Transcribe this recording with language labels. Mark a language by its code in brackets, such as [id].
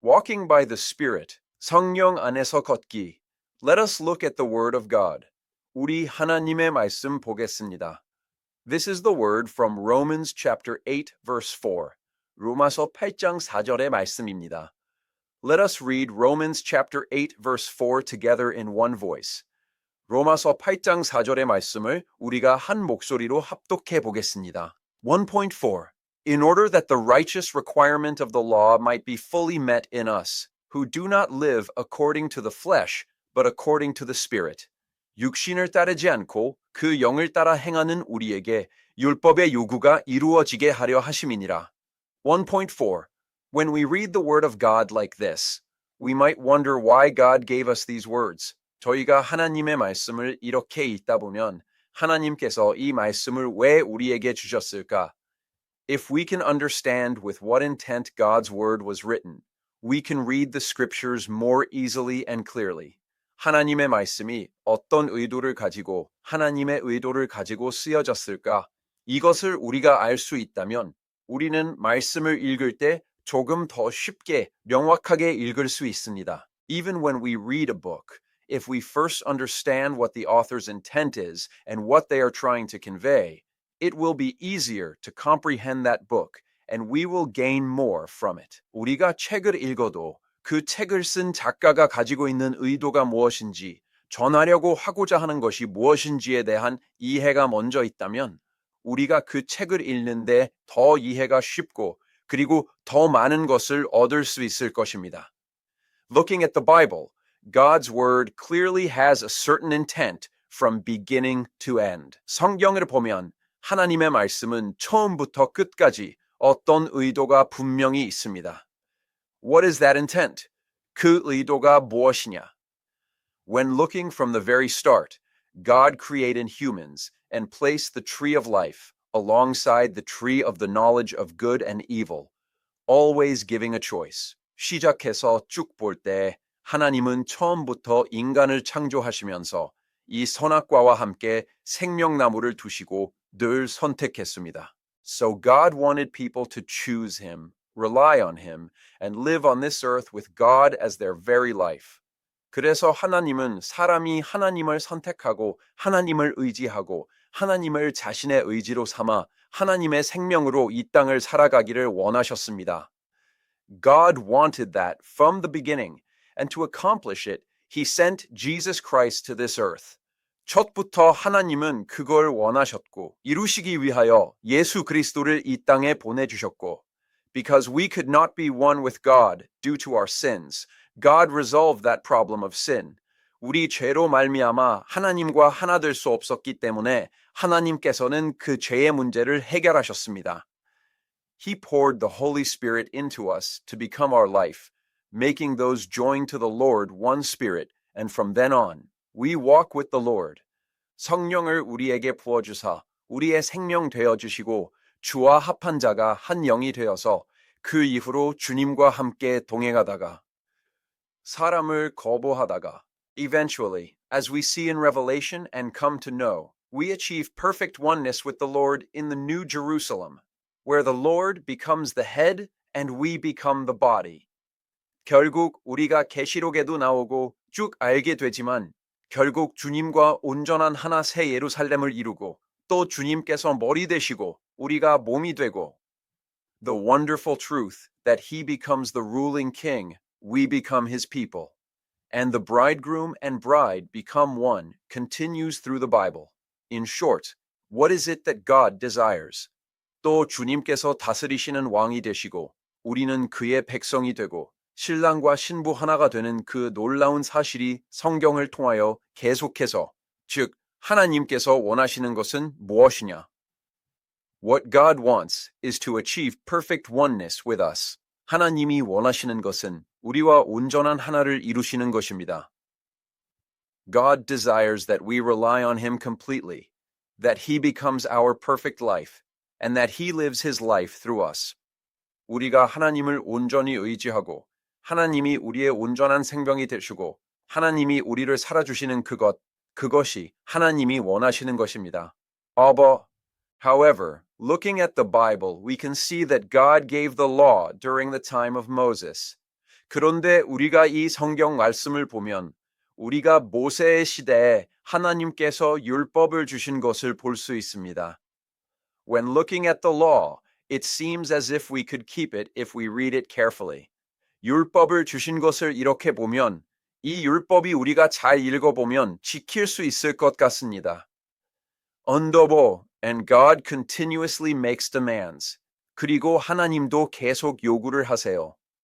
[en] Walking by the Spirit, [ko] 성령 안에서 걷기. [en] Let us look at the Word of God. [ko] 우리 하나님의 말씀 보겠습니다. [en] This is the word from Romans chapter 8 verse 4. [ko] 로마서 8장 4절의 말씀입니다. [en] Let us read Romans chapter 8 verse 4 together in one voice. [ko] 로마서 8장 4절의 말씀을 우리가 한 목소리로 합독해 보겠습니다. [en] 1.4 In order that the righteous requirement of the law might be fully met in us, who do not live according to the flesh, but according to the Spirit. [ko] 육신을 따르지 않고 그 영을 따라 행하는 우리에게 율법의 요구가 이루어지게 하려 하심이니라. [en] 1.4 When we read the word of God like this, we might wonder why God gave us these words. [ko] 저희가 하나님의 말씀을 이렇게 읽다 보면 하나님께서 이 말씀을 왜 우리에게 주셨을까? [en] If we can understand with what intent God's word was written, we can read the scriptures more easily and clearly. [ko] 하나님의 말씀이 어떤 의도를 가지고 하나님의 의도를 가지고 쓰여졌을까? 이것을 우리가 알 수 있다면 우리는 말씀을 읽을 때 조금 더 쉽게 명확하게 읽을 수 있습니다. [en] Even when we read a book, if we first understand what the author's intent is and what they are trying to convey, it will be easier to comprehend that book and we will gain more from it. [ko] 우리가 책을 읽어도 그 책을 쓴 작가가 가지고 있는 의도가 무엇인지, 전하려고 하고자 하는 것이 무엇인지에 대한 이해가 먼저 있다면 우리가 그 책을 읽는데 더 이해가 쉽고 그리고 더 많은 것을 얻을 수 있을 것입니다. [en] Looking at the Bible, God's word clearly has a certain intent from beginning to end. [ko] 성경을 보면 하나님의 말씀은 처음부터 끝까지 어떤 의도가 분명히 있습니다. [en] What is that intent? [ko] 그 의도가 무엇이냐? [en] When looking from the very start, God created humans and placed the tree of life alongside the tree of the knowledge of good and evil, always giving a choice. [ko] 시작해서 쭉 볼 때 하나님은 처음부터 인간을 창조하시면서 이 선악과와 함께 생명나무를 두시고 늘 선택했습니다. [en] So God wanted people to choose him, rely on him, and live on this earth with God as their very life. [ko] 그래서 하나님은 사람이 하나님을 선택하고 하나님을 의지하고 하나님을 자신의 의지로 삼아 하나님의 생명으로 이 땅을 살아가기를 원하셨습니다. [en] God wanted that from the beginning, and to accomplish it, he sent Jesus Christ to this earth. [ko] 첫부터 하나님은 그걸 원하셨고 이루시기 위하여 예수 그리스도를 이 땅에 보내주셨고 [en] Because we could not be one with God due to our sins, God resolved that problem of sin. [ko] 우리 죄로 말미암아 하나님과 하나 될 수 없었기 때문에 하나님께서는 그 죄의 문제를 해결하셨습니다. [en] He poured the Holy Spirit into us to become our life, making those joined to the Lord one spirit, and from then on, we walk with the Lord. [ko] 성령을 우리에게 부어주사 우리의 생명 되어주시고 주와 합한 자가 한 영이 되어서 그 이후로 주님과 함께 동행하다가 사람을 거부하다가 [en] Eventually, as we see in Revelation and come to know, we achieve perfect oneness with the Lord in the New Jerusalem, where the Lord becomes the head and we become the body. [ko] 결국 우리가 계시록에도 나오고 쭉 알게 되지만 결국 주님과 온전한 하나 새 예루살렘을 이루고 또 주님께서 머리 되시고 우리가 몸이 되고 [en] The wonderful truth that he becomes the ruling king, we become his people. And the bridegroom and bride become one continues through the Bible. In short, what is it that God desires? [ko] 또 주님께서 다스리시는 왕이 되시고 우리는 그의 백성이 되고 신랑과 신부 하나가 되는 그 놀라운 사실이 성경을 통하여 계속해서 즉 하나님께서 원하시는 것은 무엇이냐? [en] What God wants is to achieve perfect oneness with us. [ko] 하나님이 원하시는 것은 우리와 온전한 하나를 이루시는 것입니다. [en] God desires that we rely on him completely, that he becomes our perfect life, and that he lives his life through us. [ko] 우리가 하나님을 온전히 의지하고 하나님이 우리의 온전한 생명이 되시고 하나님이 우리를 살아주시는 그것이 하나님이 원하시는 것입니다. [en] However, looking at the Bible, we can see that God gave the law during the time of Moses. [ko] 그런데 우리가 이 성경 말씀을 보면 우리가 모세의 시대에 하나님께서 율법을 주신 것을 볼 수 있습니다. [en] When looking at the law, it seems as if we could keep it if we read it carefully. [ko] 율법을 주신 것을 이렇게 보면 이 율법이 우리가 잘 읽어보면 지킬 수 있을 것 같습니다. [en] Underbo, and God continuously makes demands. [ko] 그리고 하나님도 계속 요구를 하세요.